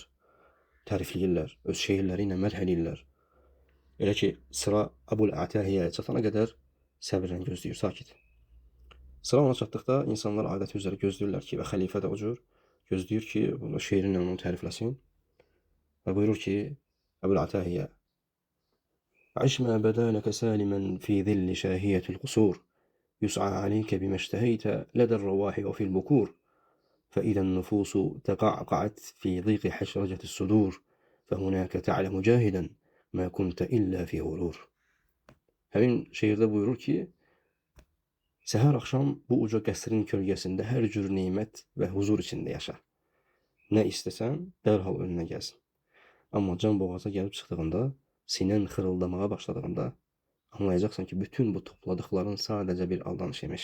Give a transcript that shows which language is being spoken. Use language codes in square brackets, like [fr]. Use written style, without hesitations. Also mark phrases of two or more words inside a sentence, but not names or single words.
[az] Tərifləyirlər, öz şeirləri ilə mədh eləyirlər. Elə ki, sıra Əbul Atahiyyəyə çatana qədər səbirlə gözləyir, sakit. Sıra ona çatdıqda insanlar adəti üzrə gözləyirlər ki, və xəlifə də o cür gözləyir ki, bunu şeirinlə onu tərifləsin. Və buyurur ki, [ar] Əbul Atahiyyə: "عش ما بدا لك سالما في ظل شاهقة القصور. يسعى عليك بما اشتهيت لدى الرواح وفي البكور فإذا النفوس تقعقعت في ضيق حشرجة الصدور فهناك تعلم جاهدا ما كنت إلا في غرور." [az] Həmin şeirdə buyurur ki, səhər axşam bu uca qəsrin kölgəsində hər cür nemət və huzur içində yaşa. Nə istəsən, dərhal önünə gəlsin. Amma can boğaza gəlib çıxdığında, sinən xırıldamağa başladığında anlayacaqsan ki, bütün bu topladıqların sadəcə bir aldanış imiş.